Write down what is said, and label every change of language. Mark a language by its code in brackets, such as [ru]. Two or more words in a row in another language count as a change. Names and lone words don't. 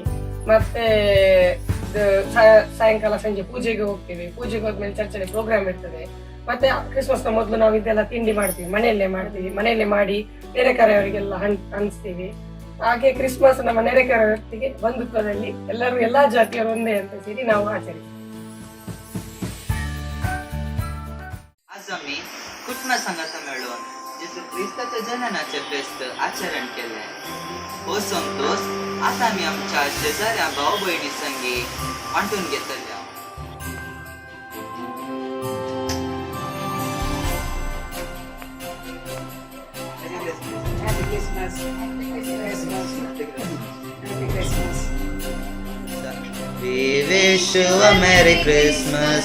[kn] ಮತ್ತೆ ಸಾಯಂಕಾಲ ಸಂಜೆ ಪೂಜೆಗೆ ಹೋಗ್ತೀವಿ. ಪೂಜೆಗೆ ಹೋದ್ಮೇಲೆ ಚರ್ಚಲ್ಲಿ ಪ್ರೋಗ್ರಾಮ್ ಇರ್ತದೆ. ಮತ್ತೆ ಕ್ರಿಸ್ಮಸ್ ನ ಮೊದಲು ನಾವು ಇದೆಲ್ಲ ತಿಂಡಿ ಮಾಡ್ತೀವಿ, ಮನೆಯಲ್ಲೇ ಮಾಡಿ ನೆರೆಕರೆಯವರಿಗೆಲ್ಲ ಹಂಚ್ತೀವಿ. ಹಾಗೆ ಕ್ರಿಸ್ಮಸ್ ನಮ್ಮ ನೆರೆಕರೆಯವರಿಗೆ ಬಂಧುತ್ವದಲ್ಲಿ ಎಲ್ಲರೂ ಎಲ್ಲಾ ಜಾತಿಯವರು ಒಂದೇ ಅಂತ ಸೇರಿ ನಾವು ಆಚರಿಸ್ತೀವಿ. [mr] आज आम्ही कुटुंब संघाचा मिळून जिथे ख्रिस्ताच्या जन्माचे बेस्त आचरण केले. हो संतोष आता आम्ही आमच्या शेजाऱ्या भाऊ बहिणी संगी वाटून घेतल्या. [en] We wish you a Merry Christmas.